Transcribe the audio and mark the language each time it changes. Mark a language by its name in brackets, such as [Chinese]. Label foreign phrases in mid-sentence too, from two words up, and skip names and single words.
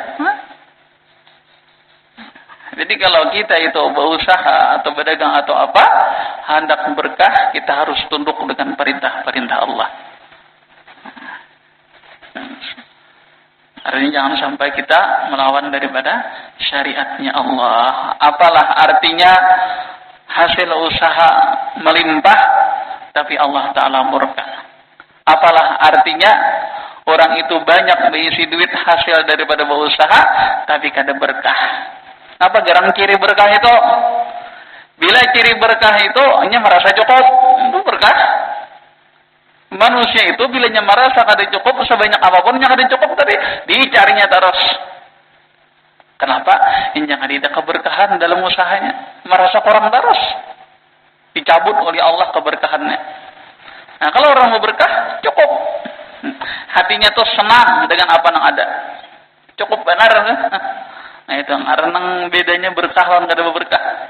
[Indonesian] Jadi kalau kita itu berusaha atau berdagang atau apa, hendak berkah, kita harus tunduk dengan perintah-perintah Allah. Artinya jangan sampai kita melawan daripada syariatnya Allah. Apalah artinya hasil usaha melimpah tapi Allah Ta'ala murka. Apalah artinya orang itu banyak berisi duit hasil daripada berusaha tapi kada berkah. Apa garang ciri berkah itu? Bila ciri berkah itu hanya merasa cukup, itu berkah. Manusia itu bilanya merasa kada cukup sebanyak apapun yang kada cukup tadi dicarinya terus. Kenapa? Ini jangan tidak keberkahan dalam usahanya. Merasa kurang terus. Dicabut oleh Allah keberkahannya. Nah, kalau orang mau berkah, cukup. Hatinya tuh senang dengan apa yang ada. Cukup benar. Nah, itu karena bedanya berkah dan kada berkah.